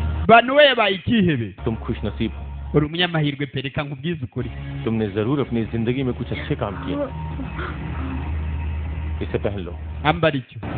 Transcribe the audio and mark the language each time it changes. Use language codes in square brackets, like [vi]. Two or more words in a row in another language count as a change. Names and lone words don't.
[rw] bantu we yabaye ikihebe [hi] तुम खुश नसीब हो, [rw] uri umunyamahirwe pe, reka nkubwize ukuri. [hi] तुमने जरूर अपनी जिंदगी में कुछ अच्छे काम किए। इसे पहन लो। [rw] ambara icyo.